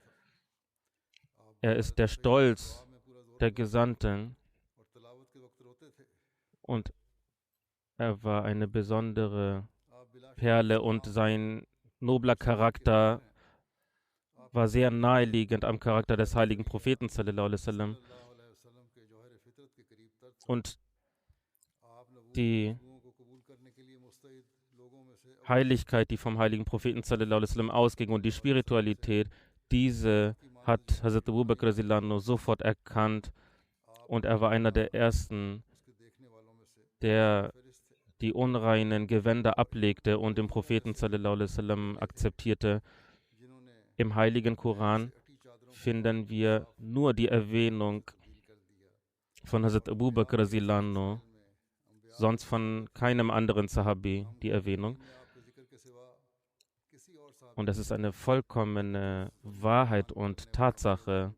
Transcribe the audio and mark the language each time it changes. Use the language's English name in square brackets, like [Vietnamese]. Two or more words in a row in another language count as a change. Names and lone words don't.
[German] Er ist der Stolz der Gesandten und er war eine besondere Perle und sein nobler Charakter war sehr naheliegend am Charakter des heiligen Propheten [Arabic] صلى الله عليه وسلم. [German] Und die Heiligkeit, die vom heiligen Propheten [Arabic] صلى الله عليه وسلم [German] ausging und die Spiritualität, diese hat Hazrat Abu Bakr [Arabic] رضي الله عنه [German] sofort erkannt und er war einer der ersten, der die unreinen Gewänder ablegte und den Propheten [Arabic] صلى الله عليه وسلم [German] akzeptierte. Im heiligen Koran finden wir nur die Erwähnung von Hazrat Abu Bakr [Arabic] رضي الله عنه, [German] sonst von keinem anderen Sahabi die Erwähnung. Und das ist eine vollkommene Wahrheit und Tatsache.